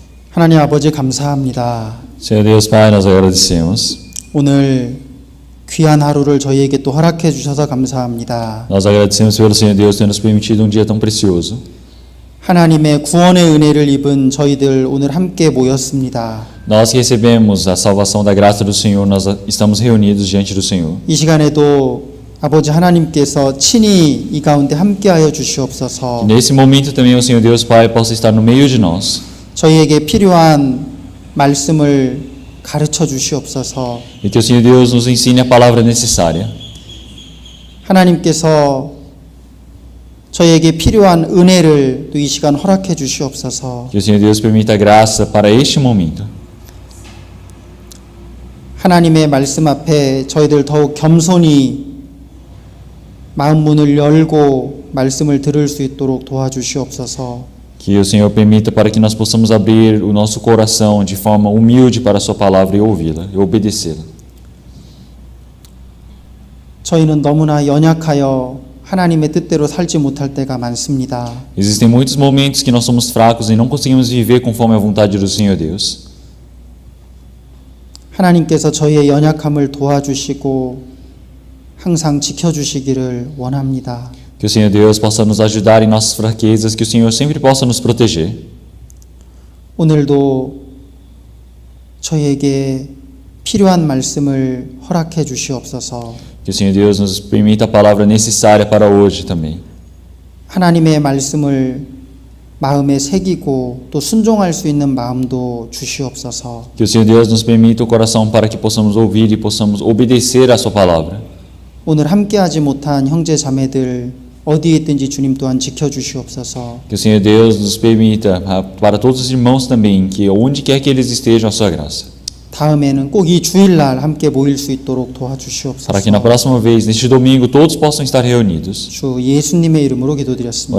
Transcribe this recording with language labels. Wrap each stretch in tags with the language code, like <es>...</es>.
<ko>하나님 아버지 감사합니다.</ko> <pt>Senhor Deus Pai, nós agradecemos.</pt> <ko>오늘 귀한 하루를 저희에게 또 허락해 주셔서 감사합니다.</ko> <pt>Nós agradecemos pelo Senhor Deus ter nos permitido um dia tão precioso.</pt> <ko>하나님의 구원의 은혜를 입은 저희들 오늘 함께 모였습니다.</ko> <pt>Nós que recebemos a salvação da graça do Senhor, nós estamos reunidos diante do Senhor.</pt> <ko>이 시간에도 아버지 하나님께서 친히 이 가운데 함께하여 주시옵소서.</ko> <pt>Nesse momento também o Senhor Deus Pai possa estar no meio de nós.</pt> <ko>저희에게 필요한 말씀을 가르쳐 주시옵소서.</ko> <pt>E que o Senhor Deus nos ensine a palavra necessária.</pt> <ko>하나님께서 저희에게 필요한 은혜를 또 이 시간 허락해 주시옵소서.</ko> <pt>Que o Senhor Deus permita a graça para este momento.</pt> <ko>하나님의 말씀 앞에 저희들 더욱 겸손히 마음 문을 열고 말씀을 들을 수 있도록 도와주시옵소서.</ko> <pt>Que o Senhor permita para que nós possamos abrir o nosso coração de forma humilde para a sua palavra e ouvi-la, e obedecê-la.</pt> <ko>저희는 너무나 연약하여 하나님의 뜻대로 살지 못할 때가 많습니다.</ko> <pt>Existem muitos momentos que nós somos fracos e não conseguimos viver conforme a vontade do Senhor Deus.</pt> <ko>하나님께서 저희의 연약함을 도와주시고 항상 지켜주시기를 원합니다.</ko> <pt>Que o Senhor Deus possa nos ajudar em nossas fraquezas, que o Senhor sempre possa nos proteger.</pt> <ko>오늘도 저희에게 필요한 말씀을 허락해 주시옵소서.</ko> <pt>Que o Senhor Deus nos permita a palavra necessária para hoje também.</pt> <ko>하나님의 말씀을 마음에 새기고 또 순종할 수 있는 마음도 주시옵소서.</ko> <pt>Que o Senhor Deus nos permita o coração para que possamos ouvir e possamos obedecer a sua palavra.</pt> <ko>오늘 함께하지 못한 형제 자매들 어디에 있든지 주님 또한 지켜주시옵소서.</ko> <pt>Que o Senhor Deus nos permita, para todos os irmãos também, que onde quer que eles estejam, a sua graça.</pt> <ko>다음에는 꼭 이 주일날 함께 모일 수 있도록 도와주시옵소서.</ko> <pt>Para que na próxima vez, neste domingo, todos possam estar reunidos.</pt> <ko>주 예수님의 이름으로 기도드렸습니다.</ko>